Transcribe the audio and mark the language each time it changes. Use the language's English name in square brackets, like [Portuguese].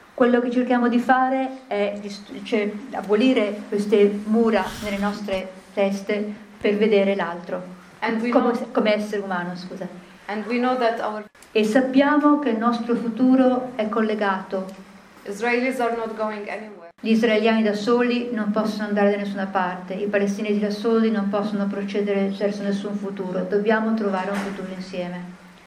[Italian] Quello che cerchiamo di fare è abolire queste mura nelle nostre teste per vedere l'altro. [English] And we [Italian] come, [English] know... [Italian] come essere umano, scusa. [English] And we know that our... [Italian] E sappiamo che il nostro futuro è collegato. [English] Israelis are not going anywhere. [Italian] Gli israeliani da soli non possono andare da nessuna parte, i palestinesi da soli non possono procedere verso nessun futuro, dobbiamo trovare un futuro insieme.